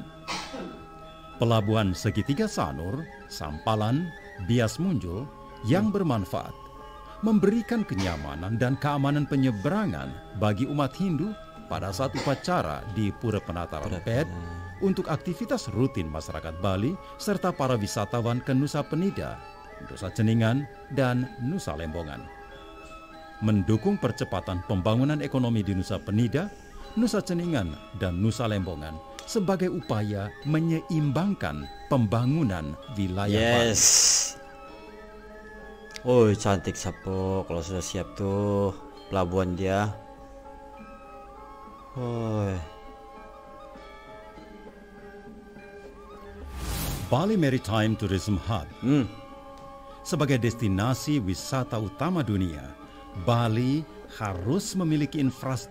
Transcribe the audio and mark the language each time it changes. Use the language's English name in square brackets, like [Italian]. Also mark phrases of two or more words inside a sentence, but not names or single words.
[Indonesian] Pelabuhan segitiga Sanur, Sampalan, Bias Munjul yang bermanfaat, memberikan kenyamanan dan keamanan penyeberangan bagi umat Hindu pada saat upacara di Pura Penataran Pet, untuk aktivitas rutin masyarakat Bali serta para wisatawan ke Nusa Penida, Nusa Ceningan, dan Nusa Lembongan. Mendukung percepatan pembangunan ekonomi di Nusa Penida, Nusa Ceningan, dan Nusa Lembongan sebagai upaya menyeimbangkan pembangunan wilayah Bali. [Malay] Oh, cantik Sapo. Kalau sudah siap tuh pelabuhan dia. [Indonesian] Bali Maritime Tourism Hub sebagai destinasi wisata utama dunia, Bali harus memiliki infrastruktur.